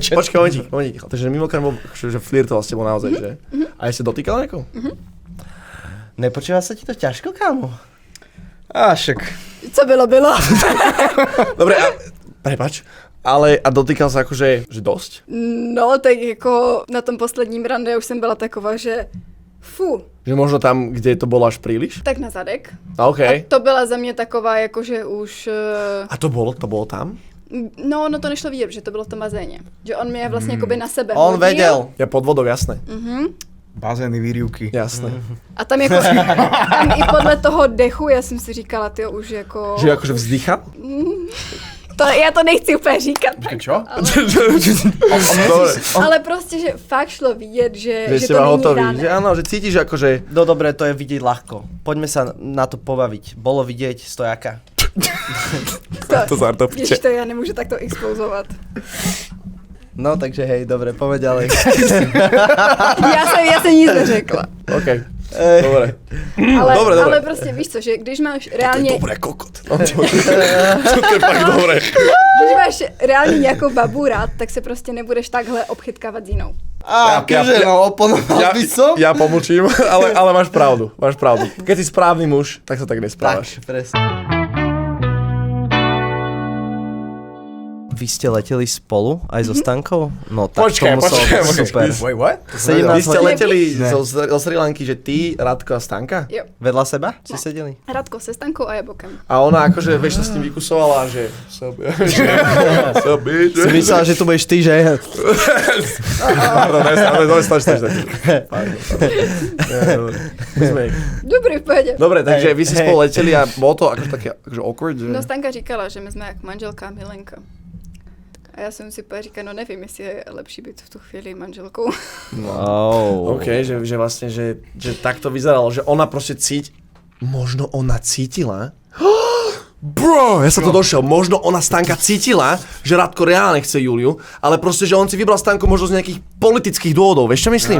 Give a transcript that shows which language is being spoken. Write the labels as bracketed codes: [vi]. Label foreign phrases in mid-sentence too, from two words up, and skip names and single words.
[sk] Počkaj, momentík. Takže mimo kamier, že flirtoval s tebou naozaj, že? A si dotýkal niekoho? Nepočúva sa ti to ťažko, kámo? Však. [cs] Co bylo? [sk] Dobre, prepáč. Ale a dotýkal sa akože, že dosť? No, [cs] tak jako na tom posledním rande už jsem byla taková, že fu. [sk] Že možno tam, kde to bolo až príliš? [cs] Tak na zadek. OK. A to byla za mě taková, jakože už... [sk] A to bolo tam? [cs] No, to nešlo vidět, že to bylo v tom bazéně. Že on mě vlastně jakoby na sebe On hodil. [sk] vedel. Ja pod vodou, jasné. Bazény, výrivky. Jasné. [cs] A tam jako, tam i podle toho dechu, já jsem si říkala, tyjo, už jako... [sk] Že akože vzdychal? [cs] Já to nechci úplně říkat. Počkej, čo? Ale prostě, že fakt šlo vidět, že [sk] ste [cs] to není hotový. [sk] dané. Že áno, že cítiš akože... No dobre, to je vidieť ľahko. Poďme sa na to pobaviť. Bolo vidieť stojaka. To zartopíte. [cs] Ježiš, to já nemůžu takto expouzovat. [sk] No takže hej, dobre, povedz ďalej. [cs] Já jsem nic neřekla. [sk] OK. Dobre. Dobre. [cs] Ale prostě víš co, že když máš reálně... [sk] To je dobré, kokot. To je fakt dobré. [cs] Když máš reálně nějakou babu rád, tak se prostě nebudeš takhle obchytkávat s jinou. [sk] Oponoval by som? Ja pomlčím, ale máš pravdu. Keď si správny muž, tak sa tak nesprávaš. Tak, presne. Vy ste leteli spolu aj so Stankou? No tak Počkaj, to muselo byť super. [en] Wait, what? [sk] Vy ste leteli [cs] Ne. [sk] zo Sri Lanky, že ty, Radko a Stanka? [cs] Jo. [sk] Vedľa seba? Si sedeli? [cs] Radko se Stankou a já bokem. [sk] A ona akože, vieš, sa s tým vykusovala, že... Si myslela, že tu budeš ty, že? Pardon, stačí. Dobrý, v pohodě. Dobre, takže vy ste hej. spolu leteli a bolo to akože také akože awkward, že... [cs] No Stanka říkala, že my jsme jak manželka a milenka. A já jsem si úplně říkala, no nevím, jestli je lepší být v tu chvíli manželkou. Oh. [sk] OK, že vlastne, že tak to vyzeralo, že ona proste možno ona cítila... Bro, ja som to došiel, možno ona Stanka cítila, že Radko reálne chce Juliu, ale proste, že on si vybral Stanku možno z nejakých politických dôvodov, vieš čo myslím?